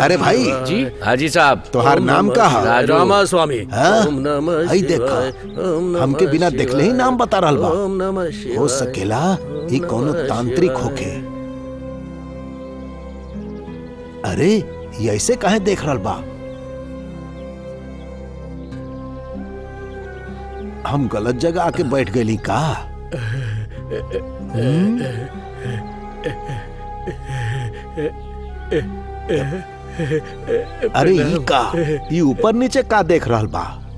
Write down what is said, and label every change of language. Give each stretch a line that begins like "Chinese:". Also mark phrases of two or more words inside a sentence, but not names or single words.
Bhojpuri: अरे भाई जी हाजी साहब तोहार नाम का है? रामा स्वामी।
Sanskrit: ओम नमः शिवाय।
Bhojpuri: हमके बिना देखले ही नाम बता रहल बा।
Sanskrit: ओम नमः शिवाय।
Bhojpuri: हो सकेला ये कोनो तांत्रिक होके। अरे ये ऐसे काहे देख रहल बा? हम गलत जगह आके बैठ गए का? अरे ये का ये ऊपर नीचे का देख रहल बा?